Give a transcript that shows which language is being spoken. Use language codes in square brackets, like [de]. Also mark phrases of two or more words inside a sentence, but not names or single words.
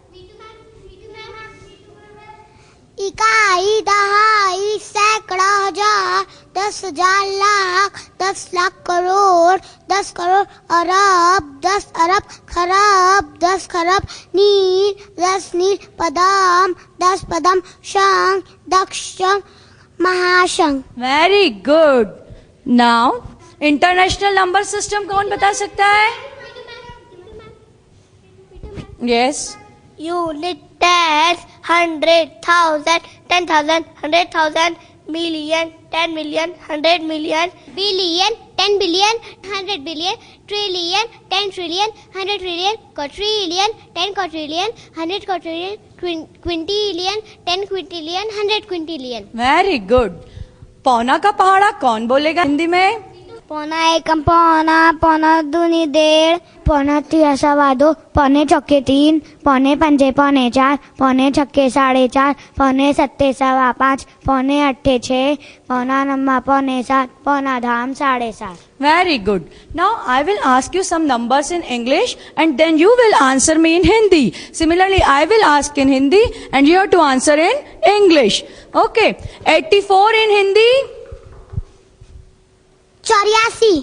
[hi] इकाई, दहाई, सैकड़ा, हजार, 10,000 लाख, 10 लाख करोड़, 10 करोड़ अरब, 10 अरब खरब, 10 खरब नील, 10 नील पदम, 10 पदम शंख, दक्षम महाशंख. [en] very good. now international number system [hi] कौन बता सकता है? यस. [en] यूनिट, tens, 100,000, 10,000, 100,000, million, 10 million, 100 million, billion, 10 billion, 100 billion, trillion, 10 trillion, 100 trillion, quadrillion, 10 quadrillion, 100 quadrillion, quintillion, 10 quintillion, 100 quintillion. very good. [hi] पौना का पहाड़ा कौन बोलेगा हिंदी में? पौना एकम पौना, पौना दूनी डेढ़, पौना तिया सवा दो, पौने चौके 3, पौने पंजे पौने 4, पौने छक्के 4.5, पौने सत्ते सवा 5, पौने अट्ठे 6, पौना नम्मा पौने 7, पौना धाम 7.5. [en] Very good. Now I will ask you some numbers in English and then you will answer me in Hindi. Similarly, I will ask in Hindi and you have to answer in English. Okay. 84 in Hindi. 84.